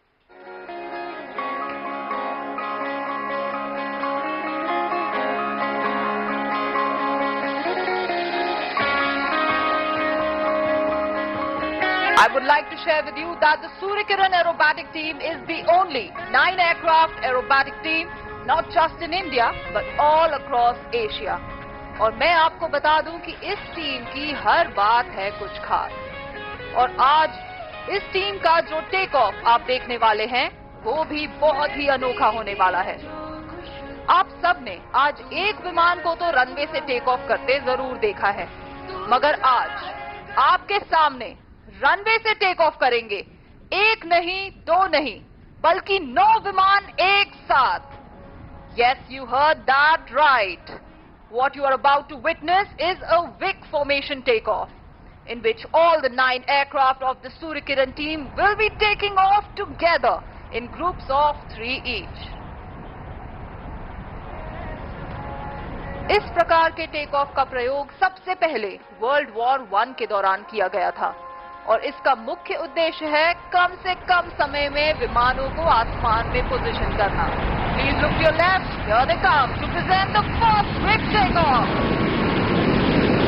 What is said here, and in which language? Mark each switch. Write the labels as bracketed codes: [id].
[en] I would like to share with you that the Suryakiran aerobatic team is the only 9 aircraft aerobatic team, not just in India, but all across Asia. [hi] और मैं आपको बता दूं कि इस team की हर बात है कुछ खास. और आज इस टीम का जो टेक ऑफ आप देखने वाले हैं, वो भी बहुत ही अनोखा होने वाला है. आप सब ने आज एक विमान को तो रनवे से टेक ऑफ करते जरूर देखा है, मगर आज आपके सामने रनवे से टेक ऑफ करेंगे एक नहीं, दो नहीं, बल्कि 9 विमान एक साथ। [en] Yes, you heard that right. What you are about to witness is a WIC formation takeoff, in which all the 9 aircraft of the Suryakiran team will be taking off together in groups of 3 each. [hi] इस प्रकार के take off का प्रयोग सबसे पहले world war 1 के दौरान किया गया था और इसका मुख्य उद्देश्य है कम से कम समय में विमानों को आसमान में पोजीशन करना। [en] Please look to your left. Here they come to present the first WIC takeoff.